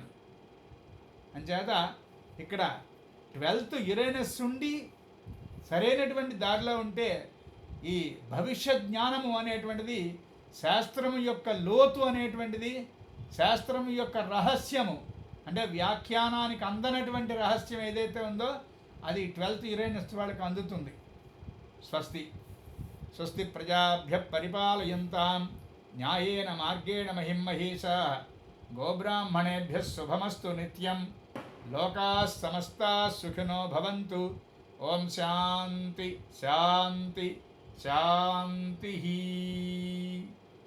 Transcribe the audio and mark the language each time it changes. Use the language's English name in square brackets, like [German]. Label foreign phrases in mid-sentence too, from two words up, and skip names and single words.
[Telugu] అంచేత ఇక్కడ 12th యురేనస్ ఉండి సరైనటువంటి దారిలో ఉంటే ఈ భవిష్య జ్ఞానము అనేటువంటిది, శాస్త్రము యొక్క లోతు అనేటువంటిది, శాస్త్రము యొక్క రహస్యము అంటే వ్యాఖ్యానానికి అందనటువంటి రహస్యం ఏదైతే ఉందో అది 12th యురేనస్ వాళ్ళకి అందుతుంది. [Sanskrit] స్వస్తి స్వస్తి ప్రజాభ్య పరిపాలయంతాం న్యాయేన మార్గేణ మహిమహేషాః గోబ్రాహ్మణేభ్యः శుభమస్తు నిత్యం. లోకాः సమస్తాः సుఖినో భవంతు. ఓం శాంతి శాంతి శాంతి.